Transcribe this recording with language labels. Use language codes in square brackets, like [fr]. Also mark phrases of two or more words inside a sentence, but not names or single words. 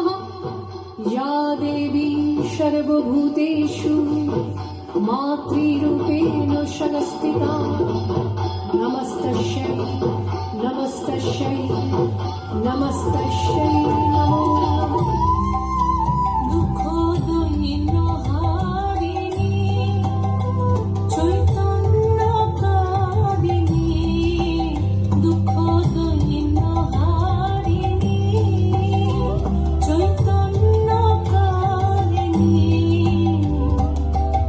[sa] या देवी सर्वभूतेषु मातृरूपेण संस्थिता नमस्तस्यै नमस्तस्यै नमस्तस्यै नमो नमः। [bn] দুঃখ দৈন্য হারিণী চৈতন্য কারিণী দুঃখ দৈন্য হারিণী চৈতন্য কারিণী